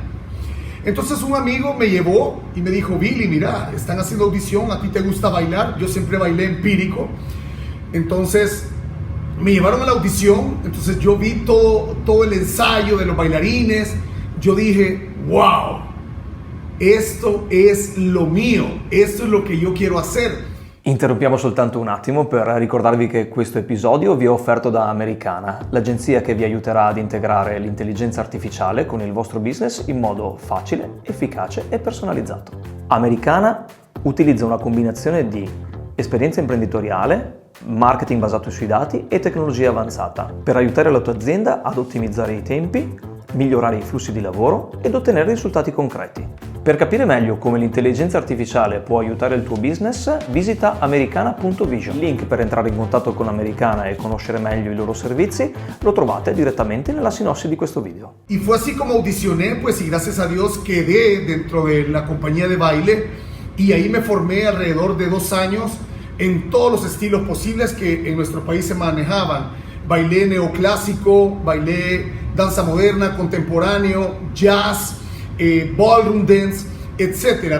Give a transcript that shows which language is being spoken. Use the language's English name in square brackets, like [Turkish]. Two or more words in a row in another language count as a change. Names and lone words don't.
[Spanish] Entonces un amigo me llevó y me dijo: Billy, mira, están haciendo audición, a ti te gusta bailar, yo siempre bailé empírico. Entonces me llevaron a la audición, entonces yo vi todo el ensayo de los bailarines, yo dije: wow, esto es lo mio, esto [Italian] è lo che io [Spanish] quiero hacer. [Italian] Interrompiamo soltanto un attimo per ricordarvi che questo episodio vi è offerto da Americana, l'agenzia che vi aiuterà ad integrare l'intelligenza artificiale con il vostro business in modo facile, efficace e personalizzato. Americana utilizza una combinazione di esperienza imprenditoriale, marketing basato sui dati e tecnologia avanzata per aiutare la tua azienda ad ottimizzare i tempi, migliorare i flussi di lavoro ed ottenere risultati concreti. Per capire meglio come l'intelligenza artificiale può aiutare il tuo business, visita americana.vision. Il link per entrare in contatto con Americana e conoscere meglio i loro servizi lo trovate direttamente nella sinossi di questo video. [Spanish] Y fue así como audicioné, pues y gracias a Dios quedé dentro de la compañía de baile y ahí me formé alrededor de 2 años en todos los estilos posibles que en nuestro país se manejaban. Bailé neoclásico, bailé danza moderna, contemporáneo, jazz, [English] ballroom dance, [Spanish] etcétera.